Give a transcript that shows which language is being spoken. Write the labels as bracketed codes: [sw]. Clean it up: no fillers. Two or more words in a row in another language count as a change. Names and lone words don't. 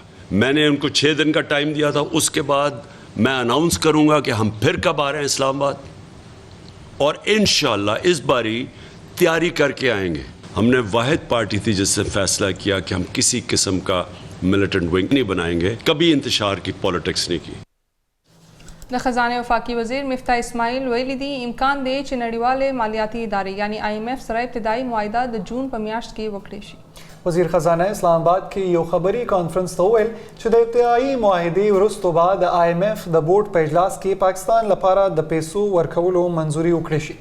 [ur] میں نے ان کو 6 دن کا ٹائم دیا تھا، اس کے بعد میں اناؤنس کروں گا کہ ہم پھر کب آ رہے ہیں اسلام آباد، اور انشاءاللہ اس باری تیاری کر کے آئیں گے. ہم نے واحد پارٹی تھی جس سے فیصلہ کیا کہ ہم کسی قسم کا [en] militant wing [ur] نہیں بنائیں گے، کبھی انتشار کی پولیٹکس نہیں کی. [ps] د خزانې وفاقي وزیر مفتاح اسماعیل ویلي دي امکان دی چې نړیواله مالیاتي ادارې یعنی IMF سره ابتدایي معاهده د جون په میاشت کې وکړي شي. وزیر خزانه اسلام آباد کې یو خبري کانفرنس ته وویل چې د ابتدایي معاهدې وروسته بعد د IMF د بورډ په اجلاس کې پاکستان لپاره د پیسو ورکولو منځوري وکړي شي.